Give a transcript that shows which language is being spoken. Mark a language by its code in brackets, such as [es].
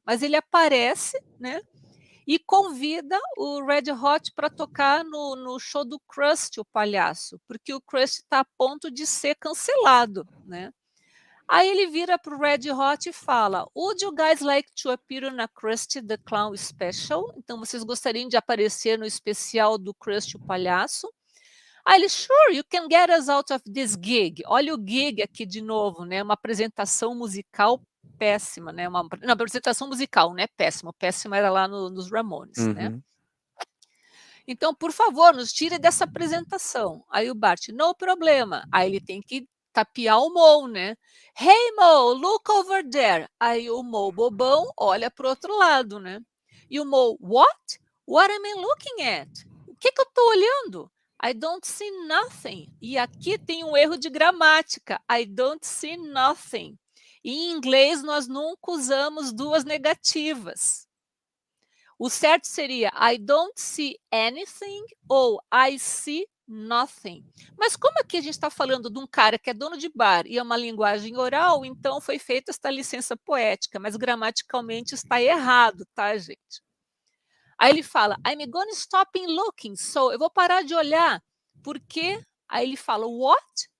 [pt] Mas ele aparece, né, e convida o Red Hot para tocar no show do Krusty, o palhaço, porque o Krusty está a ponto de ser cancelado, né. Aí ele vira para o Red Hot e fala: [en] "Would you guys like to appear on a Krusty the Clown special?". [pt] Então vocês gostariam de aparecer no especial do Krusty o palhaço? Aí ele: [en] "Sure, you can get us out of this gig". [pt] Olha o gig aqui de novo, né, uma apresentação musical péssima, né, não, apresentação musical, né, péssima, péssima era lá nos Ramones, né. Uhum. "Então, por favor, nos tire dessa apresentação". Aí o Bart: "No problema". Aí ele tem que tapear o Moe, né. [en] "Hey Moe, look over there". [pt] Aí o Moe bobão olha para o outro lado, né. E o Moe: "What? [en] What am I looking at? [pt] O que que eu estou olhando?". [en] "I don't see nothing". [pt] E aqui tem um erro de gramática, [en] I don't see nothing. [pt] Em inglês nós nunca usamos 2 negativas. O certo seria [en] I don't see anything [pt] ou [en] I see nothing. [pt] Mas como aqui a gente está falando de um cara que é dono de bar e é uma linguagem oral, então foi feita esta licença poética, mas gramaticalmente está errado, tá, gente? Aí ele fala, [en] I'm gonna stop in looking, [pt] so eu vou parar de olhar, porque aí ele fala, what?